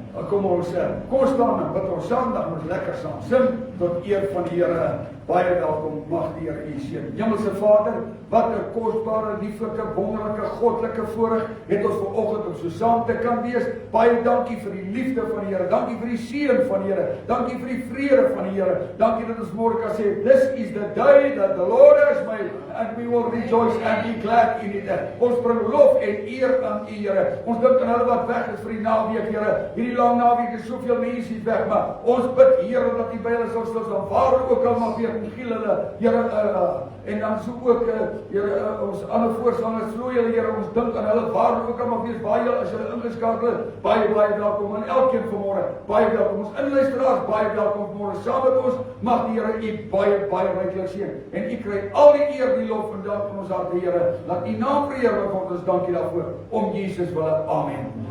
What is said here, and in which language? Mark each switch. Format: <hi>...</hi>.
<af>Kom ons staan en bid ons saam, dan ons lekker saam sing tot eer van die Here. Baie welkom, mag die Here u seën. Hemelse Vader, wat 'n kosbare, lieflike, wonderlike, goddelike voorreg het ons vanoggend om so saam te kan wees. Baie dankie vir die liefde van die Here. Dankie vir die seën van die Here. Dankie vir die vrede van die Here. Dankie dat ons môre kan sê,</af> <en>this is the day that the Lord has made, and we will rejoice and be glad in it.</en> <af>Ons bring lof en eer aan u Here. Ons dink aan hulle wat weg is vir die naweek, Here. Hierdie lang naweek is soveel mense weg, maar ons bid, Here, dat u by hulle sal stil staan, waar ook al mag weer giel hulle, Here, en dan so ook, Here, ons ander voorstanders, vloei hulle, Here, ons dink aan hulle, waar ook al mag wees, baie as hulle ingeskakel is, baie welkom, en elkeen vanmôre, baie welkom, ons inluisteraars, baie welkom vanmôre, saam met ons, mag die Here u baie ryklik seën, en u kry al die eer, die lof en dank van ons harte, Here, laat u naam verheerlik word, ons dankie daarvoor, om Jesus wille, amen.</af>